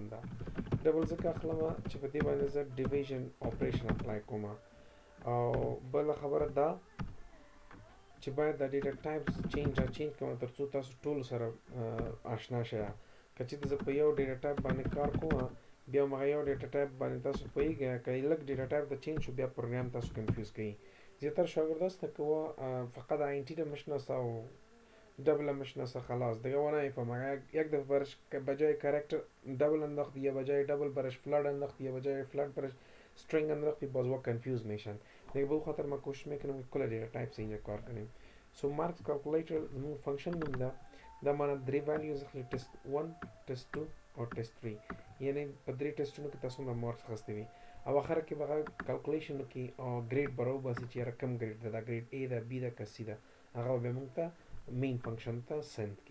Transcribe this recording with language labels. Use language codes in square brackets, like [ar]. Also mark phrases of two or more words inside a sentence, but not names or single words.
[ps] دا ډبل ځکه اخلم چې په دې باندې زه [en] division operation apply [ps] کوم او بل خبره دا چې باید د [en] data types change [ps] کوم ترڅو تاسو ټول سره آشنا شئ. که چېرته زه په یو [en] data type [ps] باندې کار کوم بیا مغه یو [en] data type [ps] باندې تاسو پوهیږئ که لږ [en] data type [ps] د چینج شو بیا پروګرام تاسو کنفیوز کوي. [fa] زیاتر شاگرداست که فقط آینتی رو میشناسه و دبل میشناسه خلاص دیگه و نمیفهمه. یک دفعه برش بجای کاراکتر دبل انداخت یا بجای دبل برش فلات انداخت یا بجای فلات برش string انداخت باز وا کنفیوز میشن. دیگه به خاطر ما کوشش میکنم که کل [en] data types [fa] اینجا کار کنیم. [ps] سو [en] marks calculator [ps] زموږ فنکشن نوم ده. دا معنا درې ویلیوز اخلي ټیسټ 1 ټیسټ 2 او ټیسټ 3 یعنی په درې ټیسټونو کې تاسو د مارکس غستې وي او اخر کې به کیلکولیشن کې او ګریډ برابر باسي چې رقم ګریډ ده ګریډ A ده B ده که C ده هغه به موږ ته [en] main function [ps] ته سند کی.